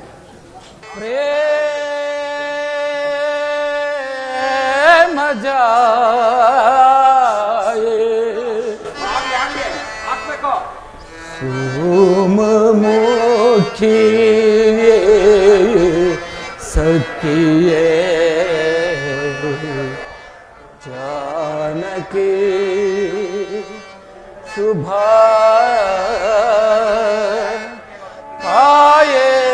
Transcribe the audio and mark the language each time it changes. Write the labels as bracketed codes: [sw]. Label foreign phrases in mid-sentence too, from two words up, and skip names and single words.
[kn] ಸೋಮಮುಖಿ ಸಖಿಯೇ जानकी [hi] शुभा आए